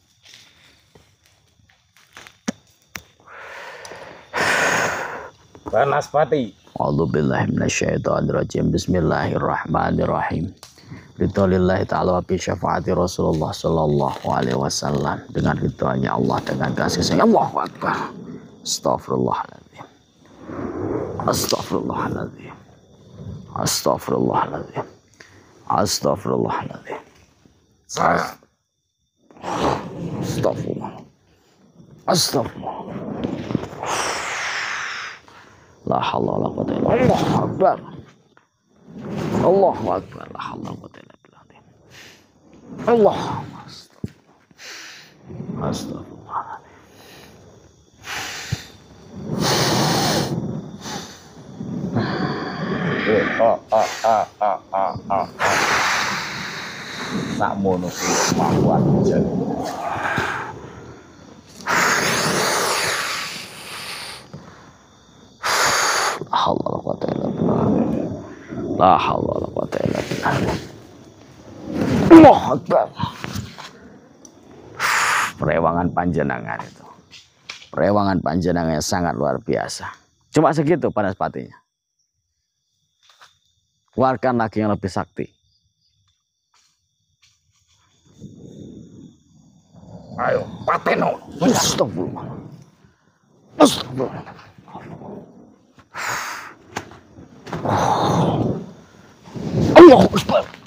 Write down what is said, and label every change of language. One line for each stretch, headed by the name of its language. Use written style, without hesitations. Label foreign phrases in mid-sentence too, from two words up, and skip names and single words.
Indonesian: Banaspati.
Arabic: أعوذ بالله من الشيطان الرجيم. بسم الله الرحمن الرحيم. رضى الله تعالى وبشفاعة رسول الله صلى الله عليه وسلم.
Indonesian: Dengan ridhonya Allah, dengan kasih sayang
Arabic: Allahu Akbar. أستغفر الله العظيم. أستغفر الله العظيم. أستغفر الله العظيم. أستغفر الله العظيم. أستغفر الله. أستغفر الله. لا حول ولا قوة إلا بالله. الله أكبر. الله أكبر. لا حول ولا قوة إلا بالله. الله. أستغفر الله.
Javanese: Sakmono kuwi kemampuan jan.
Arabic: لا حول ولا قوة إلا لا حول ولا قوة إلا بالله. الله أكبر.
Javanese: Perewangan panjenengan itu. Perewangan panjenengan
Indonesian: yang sangat luar biasa. Cuma segitu Banaspatinya. Keluarkan lagi yang lebih sakti.
Javanese: Ayo, pateno.
Arabic: أستغفر الله. أستغفر الله. الله أكبر.